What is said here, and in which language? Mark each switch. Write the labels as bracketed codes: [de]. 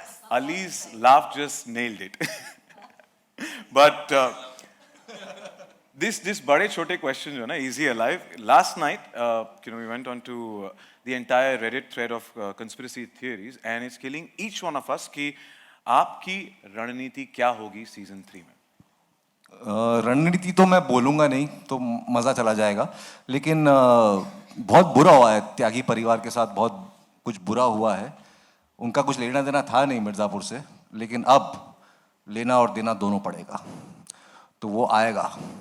[en] Ali's laugh just nailed it. But this [hi] बड़े छोटे [en] question [hi] जो है ना, [en] easy alive. Last night, we went on to the entire Reddit thread of conspiracy theories, and it's killing each one of us [hi] कि आपकी रणनीति क्या होगी सीजन 3 में? रणनीति तो मैं बोलूँगा नहीं तो मज़ा चला जाएगा, लेकिन बहुत बुरा हुआ है त्यागी परिवार के साथ, बहुत कुछ बुरा हुआ है. उनका कुछ लेना देना था नहीं मिर्ज़ापुर से, लेकिन अब लेना और देना दोनों पड़ेगा, तो वो आएगा.